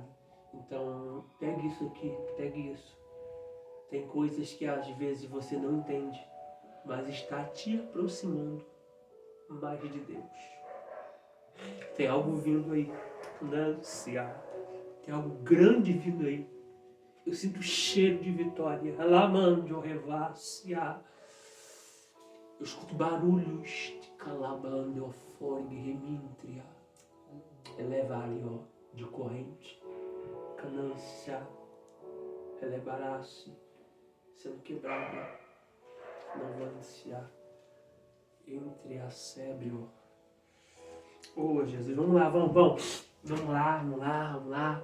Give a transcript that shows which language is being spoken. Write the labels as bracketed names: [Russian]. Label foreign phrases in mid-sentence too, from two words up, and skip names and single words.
[Portuguese] Então, pegue isso aqui, pegue isso. Tem coisas que às vezes você não entende, mas está te aproximando mais de Deus. Tem algo vindo aí, tem algo grande vindo aí. Eu sinto cheiro de vitória. Eu escuto barulhos de calabando, forgue, remintria, elevario, de corrente, canância, elevará-se, sendo quebrada, novância, entre a sébrio. Oh, Jesus, vamos lá, vamos lá.